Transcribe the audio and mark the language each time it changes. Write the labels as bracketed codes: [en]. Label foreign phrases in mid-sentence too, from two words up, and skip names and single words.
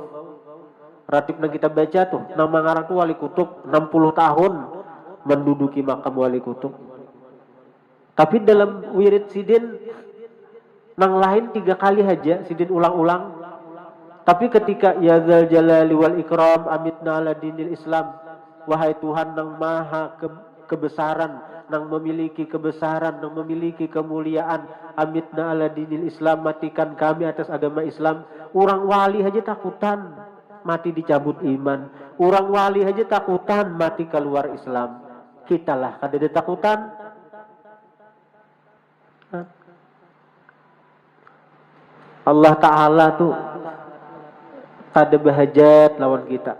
[id] Ratib yang kita baca tuh, nama ngarang tuh wali kutub 60 tahun menduduki makam wali kutub. Tapi dalam wirid Sidin nang lain 3 kali aja Sidin ulang-ulang, Tapi ketika [ar] يا ذا الجلال والإكرام أمتنا على دين الإسلام, [id] wahai Tuhan yang maha kebesaran, yang memiliki kebesaran, yang memiliki kemuliaan, [ar] أمتنا على دين الإسلام, [id] matikan kami atas agama Islam. Orang wali aja takutan mati dicabut iman, orang wali aja takutan mati keluar Islam. [bjn] Kita lah kada ada takutan. Allah Ta'ala tuh kada bahajat lawan kita.